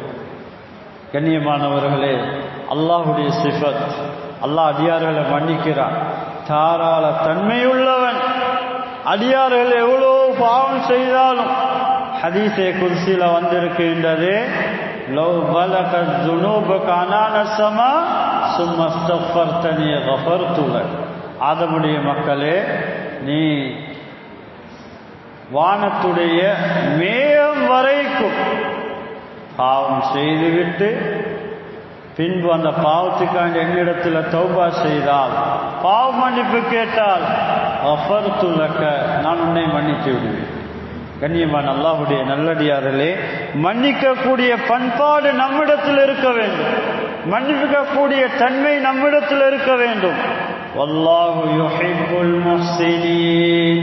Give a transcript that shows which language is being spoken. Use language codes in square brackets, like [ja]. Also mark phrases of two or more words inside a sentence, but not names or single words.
[ta] கண்ணியமானவர்களே, அல்லாஹ்வுடைய சிஃபத், அல்லாஹ் அடியார்களை மன்னிக்கிறான். தாராள தன்மையுள்ளவன். அடியார்கள் எவ்வளோ பாவம் செய்தாலும் ஹதீஸே குர்சியில வந்திருக்கின்றது, [ar] لو بلغت ذنوبك عنان السماء ثم استغفرتني غفرت لك. [ta] ஆதமுடைய மக்களே, நீ வானத்துடைய மேகம் வரைக்கும் பாவம் செய்துவிட்டு பின்பு அந்த பாவத்துக்காண்டி என்னிடத்தில் தௌபா செய்தால், பாவ மன்னிப்பு கேட்டால், [ar] غفرت لك, [ta] நான் உன்னை மன்னித்து விடுவேன். கண்ணியமான அல்லாஹ்வுடைய நல்லடியார்களே, மன்னிக்கக்கூடிய பண்பாடு நம்மிடத்தில் இருக்க வேண்டும். மன்னிக்கக்கூடிய தன்மை நம்மிடத்தில் இருக்க வேண்டும். [ar] والله يحب المحسنين.